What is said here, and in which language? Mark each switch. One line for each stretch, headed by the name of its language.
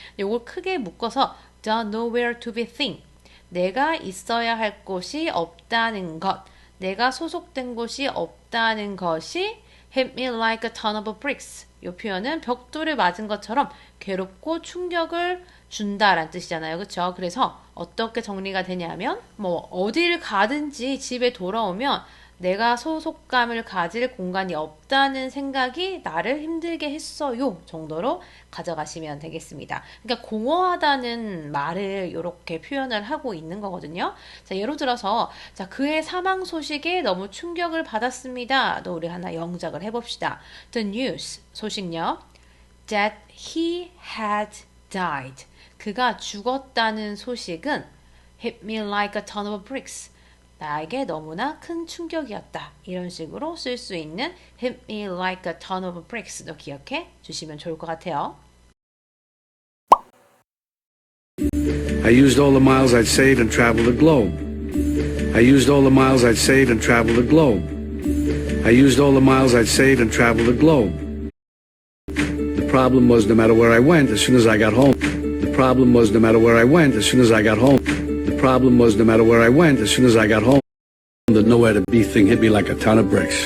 Korean: 이걸 크게 묶어서
English: the nowhere to be thing.
Korean: 내가 있어야 할 곳이 없다는 것. 내가 소속된 곳이 없다는 것이
English: hit me like a ton of bricks.
Korean: 이 표현은 벽돌을 맞은 것처럼 괴롭고 충격을 준다라는 뜻이잖아요. 그렇죠? 그래서 어떻게 정리가 되냐면 뭐 어디를 가든지 집에 돌아오면 내가 소속감을 가질 공간이 없다는 생각이 나를 힘들게 했어요 정도로 가져가시면 되겠습니다. 그러니까 공허하다는 말을 이렇게 표현을 하고 있는 거거든요. 자, 예를 들어서 자, 그의 사망 소식에 너무 충격을 받았습니다. 또 우리 하나 영작을 해봅시다.
English: The news,
Korean: 소식요.
English: That he had died.
Korean: 그가 죽었다는 소식은
English: hit me like a ton of bricks.
Korean: 나에게 너무나 큰 충격이었다. 이런 식으로 쓸 수 있는
English: hit me like a ton of bricks
Korean: 도 기억해 주시면 좋을 것 같아요.
English: I used all the miles I'd saved and traveled the globe. I used all the miles I'd saved and traveled the globe. I used all the miles I'd saved and traveled the globe. The problem was no matter where I went, as soon as I got home. The problem was no matter where I went, as soon as I got home. The problem was no matter where I went, as soon as I got home, the nowhere to be thing hit me like a ton of bricks.